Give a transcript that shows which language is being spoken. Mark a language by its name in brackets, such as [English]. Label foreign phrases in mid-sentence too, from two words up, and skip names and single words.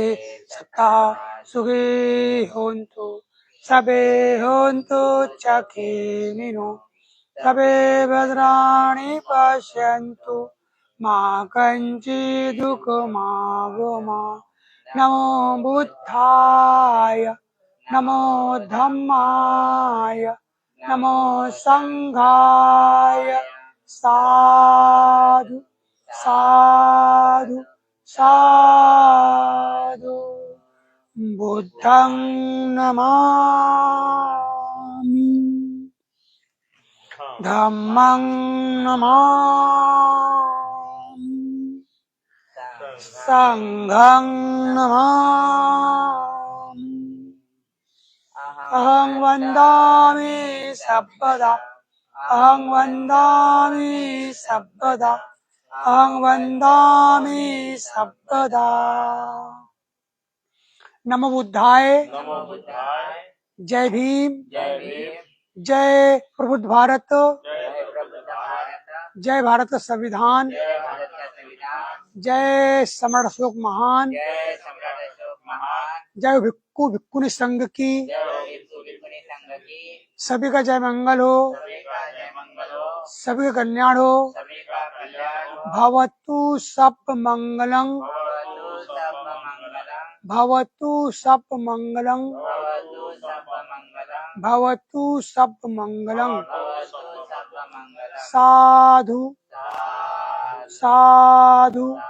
[Pali] सत्ता सुखी होन्तु सबे होन्तु सुखिनो सबे भद्राणि पश्यन्तु मा कञ्चित् दुःखमागमात् नमो बुद्धाय नमो धम्माय नमो संघाय साधु साधु साधु बुद्धं नमामि धम्मं नमामि संघं नमामि अहं वन्दामि सर्वदा अहं वन्दामि सर्वदा अहं वन्दामि सर्वदा नमो बुद्धाय [Hindi] जय भीम जय प्रबुद्ध भारत जय भारत का संविधान जय सम्राट अशोक महान जय भिक्खु भिक्खुनी संघ की सभी का जय मंगल हो सभी का कल्याण हो [Pali] भवतु सब मंगलं भवतु सब मंगलं भवतु सब मंगलं साधु साधु